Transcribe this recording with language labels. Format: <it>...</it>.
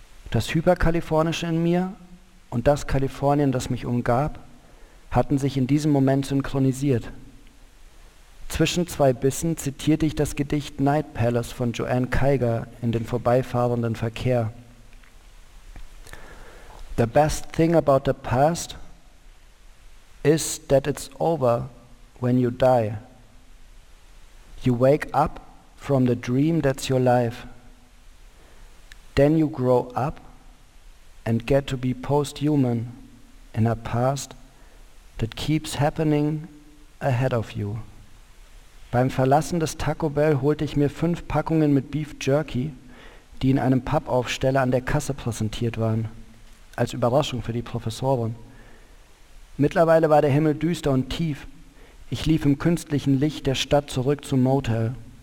<de>Das Hyperkalifornische in mir und das Kalifornien, das mich umgab, hatten sich in diesem Moment synchronisiert. Zwischen zwei Bissen zitierte ich das Gedicht Night Palace von Joanne Kaiger in den vorbeifahrenden Verkehr.</de> <en>The best thing about the past is that it's over when you die. You wake up from the dream that's your life. Then you grow up and get to be post-human in a past that keeps happening ahead of you.</en> <de>Beim Verlassen des Taco Bell holte ich mir 5 Packungen mit Beef Jerky, die in einem Pappaufsteller an der Kasse präsentiert waren, als Überraschung für die Professorin. Mittlerweile war der Himmel düster und tief. Ich lief im künstlichen Licht der Stadt zurück zum Motel.</de>